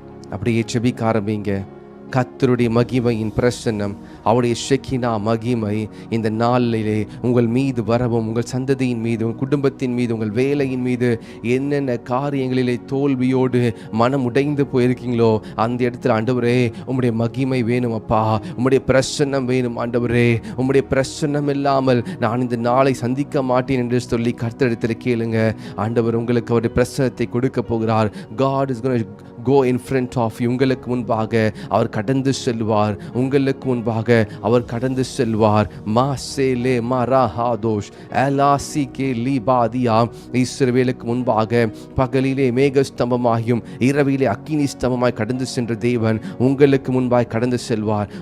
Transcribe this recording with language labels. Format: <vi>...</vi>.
<ta>அப்படியே செபிக்க ஆரம்பிங்க. கர்த்தருடைய மகிமையின் பிரசன்னம், அவருடைய ஷெக்கினா மகிமை இந்த நாளிலே உங்கள் மீது வரவும், உங்கள் சந்ததியின் மீது, உங்கள் குடும்பத்தின் மீது, உங்கள் வேலையின் மீது என்னென்ன காரியங்களிலே தோல்வியோடு மனம் உடைந்து போயிருக்கீங்களோ அந்த இடத்துல ஆண்டவரே, உம்முடைய மகிமை வேணும் அப்பா, உம்முடைய பிரசன்னம் வேணும் ஆண்டவரே. உம்முடைய பிரசன்னம் இல்லாமல் நான் இந்த நாளை சந்திக்க மாட்டேன் என்று சொல்லி கர்த்தரிடத்தில் கேளுங்க. ஆண்டவர் உங்களுக்கு அவருடைய பிரசன்னத்தை கொடுக்க போகிறார்.</ta> <en>God is going to go in front of you.</en> <ta>உங்களுக்கு முன்பாக அவர் கடந்து செல்வார், உங்களுக்கு முன்பாக அவர் கடந்து செல்வார். மாசேலே மராஹாதோஷ் எலாசிகே லீபாதியா. இஸ்ரவேலுக்கு முன்பாக பகலிலே மேகஸ்தம்பமாயும் இரவிலே அக்கினி ஸ்தம்பமாய் கடந்து சென்ற தேவன் உங்களுக்கு முன்பாக கடந்து செல்வார்.</ta>